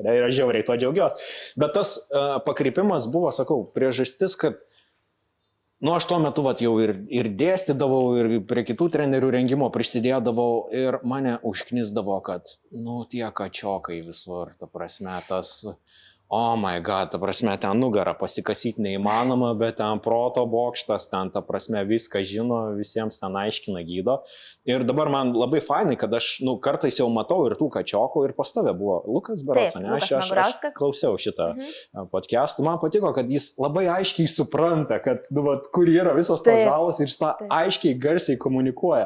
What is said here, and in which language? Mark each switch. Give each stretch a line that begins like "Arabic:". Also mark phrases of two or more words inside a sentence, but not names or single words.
Lithuanian: Ir aš žiauriai tuo džiaugiuosi. Bet tas pakrypimas buvo, sakau, priežastis, kad aš tuo metu jau ir dėstydavau, ir prie kitų trenerių rengimo prisidėdavau ir mane užknisdavo, kad, tie kačiokai visur, ta prasme, tas...
English: Oh my god,
Lithuanian: ta prasme, ten nugarą pasikasyti neįmanoma, bet ten proto bokštas, ten ta prasme viską žino, visiems ten aiškina gydo. Ir dabar man labai fainai, kad aš kartais jau matau ir tų kačiokų, ir pas tave buvo Lukas Berots, ne? Aš klausiau šitą podcastą, man patiko, kad jis labai aiškiai supranta, kad, kur yra visos tos žalos ir jis tą aiškiai garsiai komunikuoja.